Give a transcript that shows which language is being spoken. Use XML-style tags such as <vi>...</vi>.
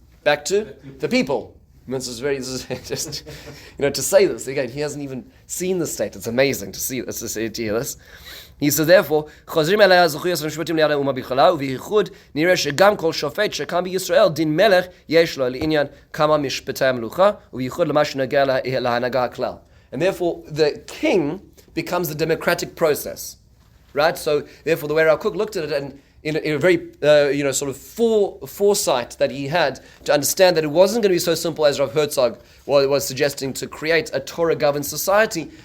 <en>Back to the people. This is just, to say this again, he hasn't even seen the state. It's amazing to see this, to hear this. He says, therefore,</en> <he>חוזרים אלי הזכויות המשפטים ליד האומה בכללה, ובייחוד נראה שגם כל שופט שקם בישראל דין מלך יש לו לעניין כמה משפטי המלוכה, ובייחוד למה שנוגע להנהגה הכלל.</he> <en>And therefore, the king becomes the democratic process, right? So, therefore, the way Rav Kook looked at it, and in a very, sort of foresight that he had to understand that it wasn't going to be so simple as Rav Herzog was suggesting, to create a Torah-governed society.</en>